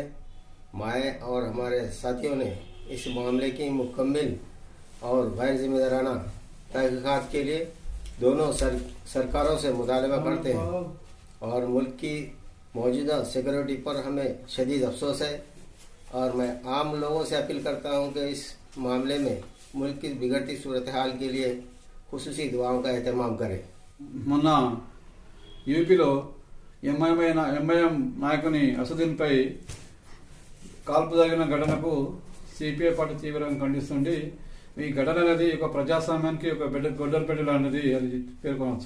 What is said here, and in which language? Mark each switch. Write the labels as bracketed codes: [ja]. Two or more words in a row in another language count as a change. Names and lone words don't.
[ur] میں اور ہمارے ساتھیوں نے اس معاملے کی مکمل اور غیر ذمہ دارانہ تحقیقات کے لیے دونوں سرکاروں سے مطالبہ کرتے ہیں اور ملک کی موجودہ سیکورٹی پر ہمیں شدید افسوس ہے، اور میں عام لوگوں سے اپیل کرتا ہوں کہ اس معاملے میں ملک کی بگڑتی صورتحال کے لیے خصوصی دعاؤں کا اہتمام کریں۔ [te] మొన్న యూపీలో ఎంఐఎం నాయకుని అసదుద్దీన్ పై కాల్పు జరిగిన ఘటనకు CPI పార్టీ తీవ్రంగా ఖండిస్తుంది। ఈ ఘటన అనేది ఒక ప్రజాస్వామ్యానికి ఒక గొడ్డలిపెట్ట లాంటిది అది పేర్కొనవచ్చు।